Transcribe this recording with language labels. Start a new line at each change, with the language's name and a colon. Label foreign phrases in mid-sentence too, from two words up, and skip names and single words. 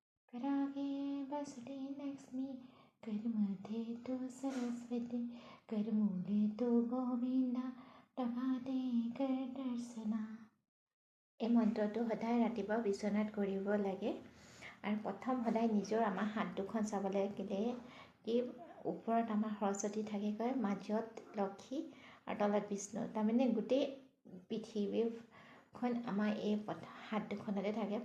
Sanskrit: करागे बसले लक्ष्मी करमध्ये तो सरस्वती करमूले तो गोविंदा प्रभाते कर दर्शना।
Assamese: এই মন্ত্ৰটো সদায় ৰাতিপুৱা বিচনাত কৰিব লাগে আৰু প্ৰথম সদায় নিজৰ আমাৰ হাত দুখন চাব লাগিলে কি ওপৰত আমাৰ সৰস্বতী থাকে কয়, মাজত লক্ষী আৰু তলত বিষ্ণু, তাৰমানে গোটেই পৃথিৱীখন আমাৰ এই হাত দুখনতে থাকে।